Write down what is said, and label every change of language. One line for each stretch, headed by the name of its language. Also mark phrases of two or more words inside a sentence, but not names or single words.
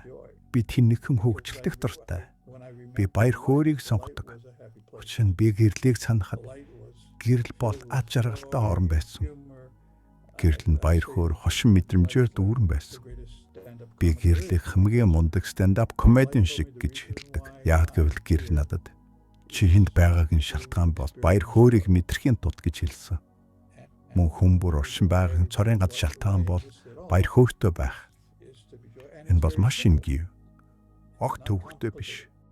Mongolian: Би тэнэгхэн хөгжилдөх дуртай. Би баяр хөөргийг сонгодог. Учир нь би гэрлийг санахад гэрэл бол ад жаргалтай орон байсан. Гэрэл нь баяр хөөр хошин мэдрэмжээр дүүрэн байсан. Би гэрлийг хамгийн мундаг
English: stand-up comedian
Mongolian: шиг гэж хэлдэг. Яг гэвэл гэрэл надад чи хэнд байгааг нь шалтгаан бол баяр хөөргийг мэдрэхийн тулд гэж хэлсэн. Мөн хүн бүр оршин байгааг цорын гад шалтгаан бол баяр хөөртэй байх. Энэ бол маш энгийн. Огт төвөгтэй биш.